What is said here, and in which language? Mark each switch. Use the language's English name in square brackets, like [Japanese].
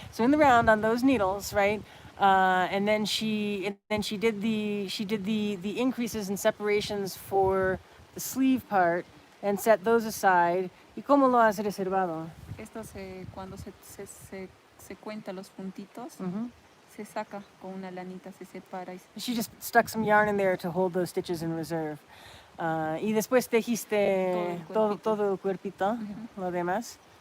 [English] So in the round on those needles, right? And then she did the increases and separations for the sleeve part and set those aside. [Spanish] ¿Y cómo lo has reservado? Esto cuando se cuenta los puntitos, Mm-hmm. se saca con una lanita, se separa. [English] She just stuck some yarn in there to hold those stitches in reserve. [Spanish] Y después tejiste todo el cuerpito, lo demás.